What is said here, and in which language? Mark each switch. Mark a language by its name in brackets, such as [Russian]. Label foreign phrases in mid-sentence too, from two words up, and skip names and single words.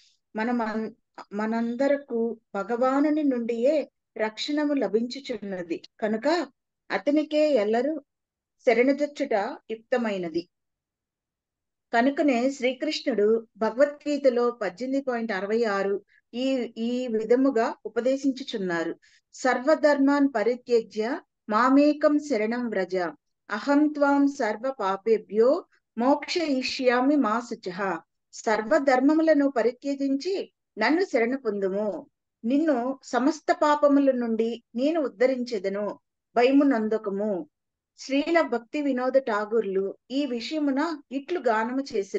[Telugu] మనందరకు భగవానుని నుండియే రక్షణము లభించుచున్నది కనుక అతనికే ఎల్లరూ శరణుజొచ్చుట యుక్తమైనది. కనుకనే శ్రీకృష్ణుడు భగవద్గీతలో 18.66 ఈ విధముగా ఉపదేశించుచున్నారు. [Sanskrit] సర్వధర్మాన్ పరిత్యజ్య మామేకం శరణం వ్రజ, అహం త్వాం సర్వ పాపేభ్యో మోక్షయిష్యామి మా శుచః. [Telugu] సర్వధర్మములను పరిత్యజించి నన్ను శరణ పొందుము, నిన్ను సమస్త పాపముల నుండి నేను ఉద్ధరించెదను, భయము నందకము. శ్రీల భక్తి వినోద ఠాగూర్లు ఈ విషయమున ఇట్లు గానము చేసిరి.